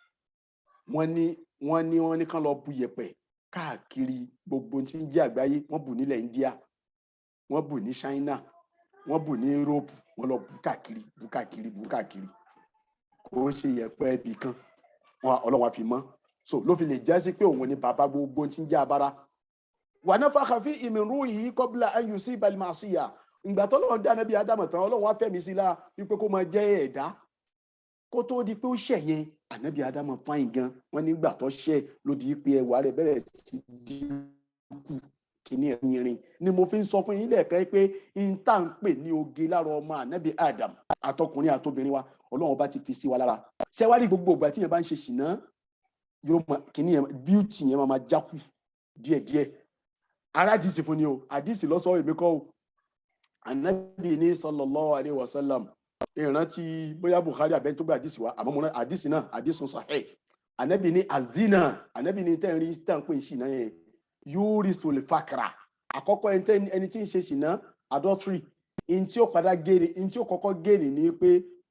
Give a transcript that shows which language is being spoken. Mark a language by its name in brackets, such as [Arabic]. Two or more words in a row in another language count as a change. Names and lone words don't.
[Yoruba] wọ́n ní kán lọ bu yẹ̀pẹ̀ káàkiri gbogbo tí ń jẹ́ àgbáyé wọ́n bù nílẹ̀ India wọ́n bù ní China wọ́n bù ní Europe wọ́n lọ bù káàkiri kò ṣe yẹ̀pẹ̀ ibì kan Ọlọ́run àfi mọ́ so ló fi lè jẹ́ sí pé òun ni bàbá gbogbo tí ń jẹ́ abara wà náà fàkàfí [Arabic] من روحه قبل أن يصيب المعصية [Yoruba] ìgbà tọ́lọ́run dá ànábì Ádámù tán Ọlọ́run wá fẹ̀mí sí la wípé kó máa jẹ́ ẹ̀dá kó tó di pé ó ṣẹ̀ yẹn ànábì Ádámù fáìn gan wọ́n nígbà tó ṣẹ̀ ló di pé ẹwà rẹ̀ bẹ̀rẹ̀ sí dínkù kìíní irin ni mo fi ń sọ fún yín lẹ́ẹ̀kan pé n tá ń pè ní oge lára ọmọ ànábì Ádámù àtọkùnrin àtobìnrin wa Ọlọ́run bá ti fi sí wa lára ṣé wá rí gbogbo ìgbà tí yẹn bá ń ṣe ṣìnà yóò mọ kìíní yẹn bíútì yẹn máa jákù díẹ̀díẹ̀ ara àdìsí fún ni o àdìsí lọ́sọ̀ọ́ èmi kọ́ o ànábì ní [Arabic] صلى الله عليه وسلم [Yoruba] ìrántí bóyá Bukhari abẹ́ tó gba àdìsí wa àmọ́ mo ná àdìsí náà àdìsí sahih ànábì ní azina ànábì ní tẹ́ ń rí tẹ́ ń pè ṣìnà yẹn [Arabic] يورث الفقر [Yoruba] àkọ́kọ́ ẹni tí ń ṣe ṣìnà adultery in tí ó padà gèrè in tí ó kọ́kọ́ gèrè ni pé